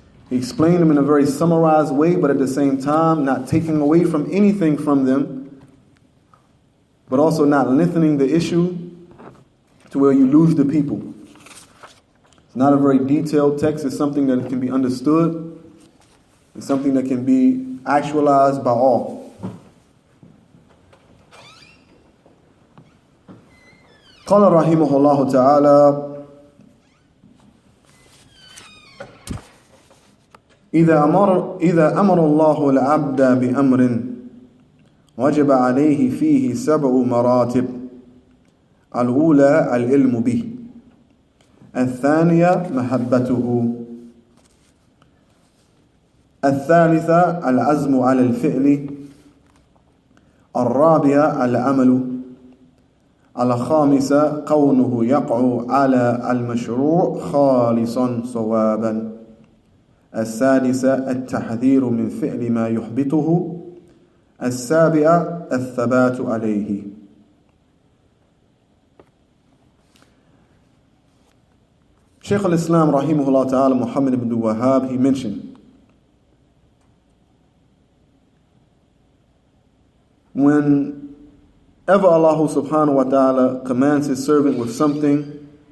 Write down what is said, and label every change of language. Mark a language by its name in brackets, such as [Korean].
[English] He explained them in a very summarized way, but at the same time not taking away from anything from them, but also not lengthening the issue to where you lose the people. It's not a very detailed text. It's something that can be understood. It's something that can be actualized by all. [Arabic] قال رحمه الله تعالى إذا أمر الله العبد بأمر وجب عليه فيه 7 مراتب. الأولى العلم به، الثانية محبته، الثالثة العزم على الفعل، الرابعة العمل، الخامسة كونه يقع على المشروع خالصا صوابا، السادسة التحذير من فعل ما يحبطه، السابعة الثبات عليه. [English] Shaykh al-Islam rahimahullah ta'ala Muhammad ibn Wahhab, he mentioned whenever Allah subhanahu wa ta'ala commands his servant with something,